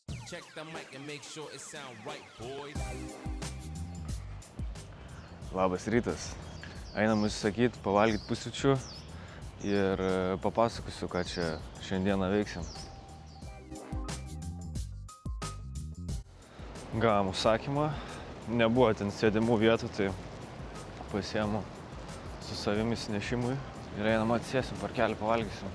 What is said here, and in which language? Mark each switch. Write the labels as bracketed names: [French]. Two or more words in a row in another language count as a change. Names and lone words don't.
[English] Check the mic and make sure it sound right, boys. [Lithuanian] Labas rytas. Einam užsisakyti, pavalgyti pusryčių ir papasakosiu, ką čia šiandieną veiksim. Gavom užsakymą, nebuvo ten sėdimų vietų, tai pasiėmu su savimi įsinešimui ir einam atsėsim, parkelį pavalgysim.